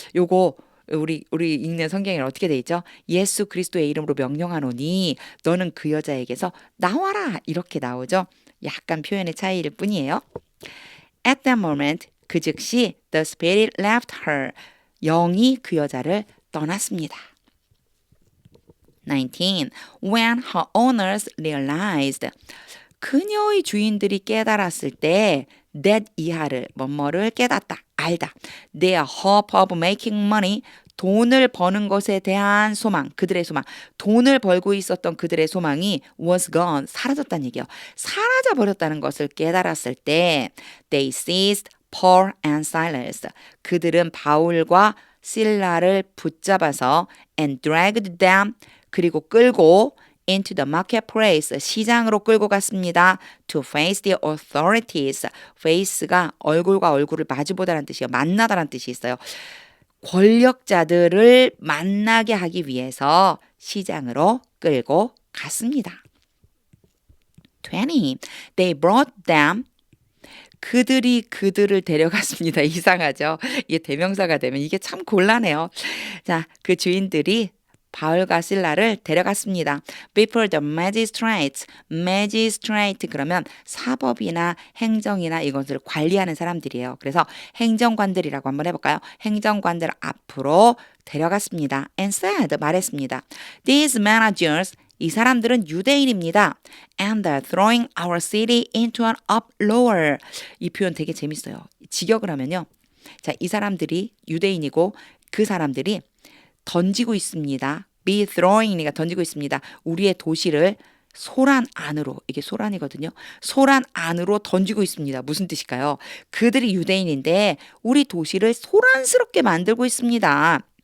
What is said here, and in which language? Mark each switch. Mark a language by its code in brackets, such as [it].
[ko] 요거 우리 읽는 성경에는 어떻게 돼 있죠? 예수 그리스도의 이름으로 명령하노니 너는 그 여자에게서 나와라 이렇게 나오죠. 약간 표현의 차이일 뿐이에요. [en] At that moment [ko] 그 즉시 [en] the spirit left her [ko] 영이 그 여자를 떠났습니다. 19. [en] When her owners realized [ko] 그녀의 주인들이 깨달았을 때 that 이하를 뭐뭐를 깨닫다 알다. [en] Their hope of making money [ko] 돈을 버는 것에 대한 소망 그들의 소망 돈을 벌고 있었던 그들의 소망이 [en] was gone [ko] 사라졌다는 얘기예요. 사라져 버렸다는 것을 깨달았을 때 [en] they seized Paul and Silas [ko] 그들은 바울과 실라를 붙잡아서 [en] and dragged them [ko] 그리고 끌고 [en] into the marketplace [ko] 시장으로 끌고 갔습니다. [en] To face the authorities. [ko] face가 얼굴과 얼굴을 마주보다라는 뜻이에요. 만나다라는 뜻이 있어요. 권력자들을 만나게 하기 위해서 시장으로 끌고 갔습니다. 20. [en] They brought them [ko] 그들이 그들을 데려갔습니다. 이상하죠? 이게 대명사가 되면 이게 참 곤란해요. 자, 그 주인들이 바울과 실라를 데려갔습니다. [en] Before the magistrates. [ko] magistrate 그러면 사법이나 행정이나 이것을 관리하는 사람들이에요. 그래서 행정관들이라고 한번 해볼까요? 행정관들 앞으로 데려갔습니다. [en] And said [ko] 말했습니다. [en] These managers [ko] 이 사람들은 유대인입니다. [en] And they're throwing our city into an uproar. [ko] 이 표현 되게 재밌어요. 직역을 하면요. 자, 이 사람들이 유대인이고 그 사람들이 던지고 있습니다. be throwing이니까 던지고 있습니다. 우리의 도시를 소란 안으로 이게 소란이거든요. 소란 안으로 던지고 있습니다. 무슨 뜻일까요? 그들이 유대인인데 우리 도시를 소란스럽게 만들고 있습니다.